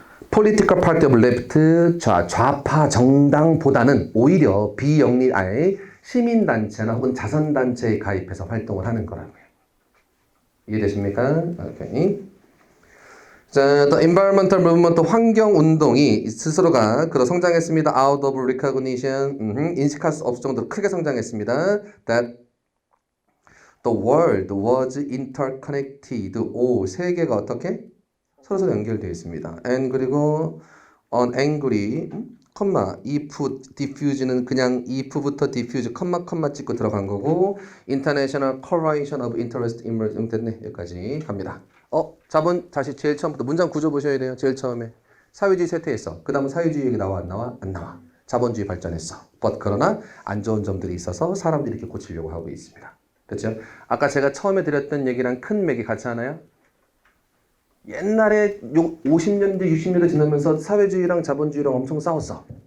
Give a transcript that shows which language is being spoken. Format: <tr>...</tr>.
<en>Political Party of Left,</en> <ko>좌파 정당보다는 오히려 비영리의 시민단체나 혹은 자선단체에 가입해서 활동을 하는 거라고요. 이해되십니까? 오케이. 자,</ko> <en>The Environmental Movement,</en> <ko>환경운동이 스스로가 그로 성장했습니다.</ko> <en>Out of recognition,</en> <ko>인식할 수 없을 정도로 크게 성장했습니다.</ko> <en>That the world was interconnected.</en> <ko>오, 세계가 어떻게? 서로 연결되어 있습니다.</ko> <en>And</en> <ko>그리고</ko> <en>on angry, if diffuse는</en> <ko>그냥</ko> <en>if부터 diffuse,</en> <ko>컴마 찍고 들어간 거고</ko> <en>international correlation of interest emerging</en> <ko>됐네. 여기까지 갑니다. 자본 다시 제일 처음부터 문장 구조 보셔야 돼요. 제일 처음에 사회주의 쇠퇴했어. 그 다음은 사회주의 얘기 나와 안 나와? 안 나와. 자본주의 발전했어.</ko> <en>but</en> <ko>그러나 안 좋은 점들이 있어서 사람들이 이렇게 고치려고 하고 있습니다. 됐죠? 아까 제가 처음에 드렸던 얘기랑 큰 맥이 같이 하나요? 옛날에 50년대, 60년대 지나면서 사회주의랑 자본주의랑 엄청 싸웠어.</ko>